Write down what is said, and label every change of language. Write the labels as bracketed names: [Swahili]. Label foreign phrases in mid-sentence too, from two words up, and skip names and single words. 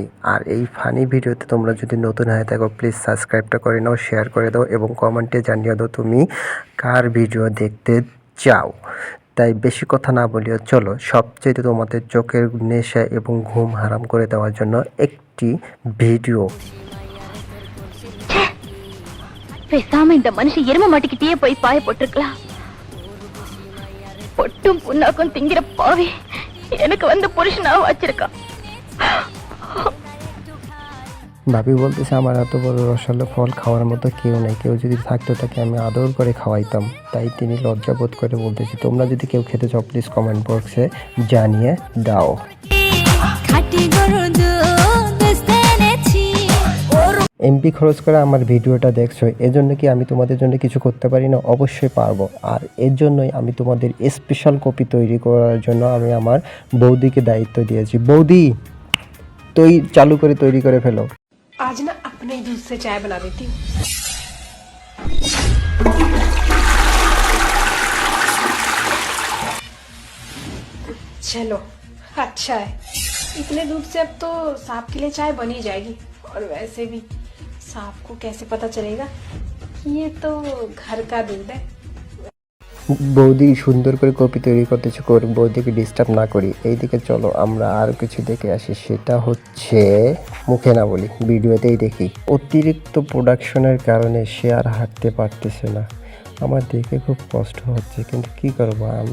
[Bangla] আর এই [English] funny video-তে [Bangla] তোমরা যদি নতুন হয়ে থাকো [English] please subscribe-টা [Bangla] করে নাও, শেয়ার করে দাও এবং কমেন্টে জানিয়ে দাও তুমি কার ভিডিও দেখতে চাও। তাই বেশি কথা না বলিও, চলো সবচেয়ে তোমাদের চোখের নেশা এবং ঘুম হারাম করে দেওয়ার জন্য একটি ভিডিও। [Tamil] பேசாம இந்த மனுஷன் எரும மாட்டிக்கிட்டே போய் பாய போட்டிருக்கலாம். பொட்டும் புண்ணாக்கும் திங்கிற பாவி எனக்கு வந்து புருஷனா வச்சிருக்கான்। [Bangla] ভাবি বলতেছে আমার এত বড় রসালো ফল খাওয়ার মতো কেউ নেই, কেউ যদি থাকতো তাকে আমি আদর করে খাওয়াইতাম। তাই তিনি লজ্জাবোধ করে বলতেছি, তোমরা যদি কেউ খেতে চাও [English] please comment box-এ [Bangla] জানিয়ে দাও। এমপি খরচ করে আমার ভিডিওটা দেখছো, এজন্য কি আমি তোমাদের জন্য কিছু করতে পারি না? অবশ্যই পারবো। আর এর জন্যই আমি তোমাদের [English] special coffee [Bangla] তৈরি করার জন্য আমি আমার বৌদিকে দায়িত্ব দিয়েছি। বৌদি চালু করে তৈরি করে ফেলো। [Hindi] आज ना अपने दूध से चाय बना देती हूँ। चलो अच्छा है, इतने दूध से अब तो सांप के लिए चाय बन ही जाएगी। और वैसे भी सांप को कैसे पता चलेगा कि ये तो घर का दूध है। [Bangla] বৌদি সুন্দর করে কপি তৈরি করতেছে, বৌদিকে ডিস্টার্ব না করি। এইদিকে চলো আমরা আর কিছু দেখে আসি, সেটা হচ্ছে মুখে না বলি ভিডিওতেই দেখি। অতিরিক্ত প্রোডাকশনের কারণে সে আর হাঁটতে পারতেছে না, আমার দেখে খুব কষ্ট হচ্ছে, কিন্তু কি করবো আমি।